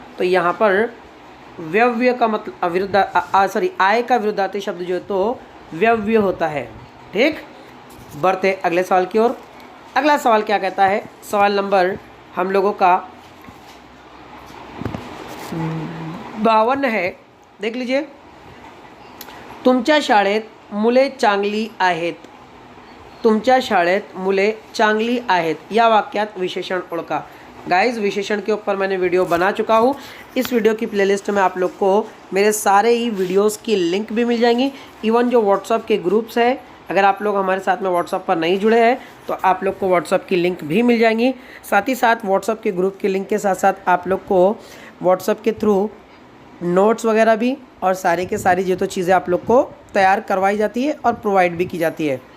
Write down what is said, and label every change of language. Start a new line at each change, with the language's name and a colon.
Hindi: तो यहाँ पर व्यव्य का मतलब आय का विरुद्धार्थी शब्द जो है तो व्यव्य होता है, ठीक। बढ़ते अगले सवाल की ओर। अगला सवाल क्या कहता है, सवाल नंबर हम लोगों का 52 है, देख लीजिए।
Marathi: तुमच्या शाळेत मुले चांगली आहेत, तुमच्या शाळेत मुले चांगली आहेत या वाक्यात विशेषण ओळखा।
Hindi: गाइस विशेषण के ऊपर मैंने वीडियो बना चुका हूँ। इस वीडियो की प्लेलिस्ट में आप लोग को मेरे सारे ही वीडियोस की लिंक भी मिल जाएंगी। इवन जो व्हाट्सअप के ग्रुप्स है, अगर आप लोग हमारे साथ में व्हाट्सअप पर नहीं जुड़े हैं तो आप लोग को व्हाट्सअप की लिंक भी मिल जाएंगी। साथ ही साथ व्हाट्सअप के ग्रुप की लिंक के साथ साथ आप लोग को व्हाट्सअप के थ्रू नोट्स वगैरह भी और सारे के सारी जो तो चीज़ें आप लोग को तैयार करवाई जाती है और प्रोवाइड भी की जाती है।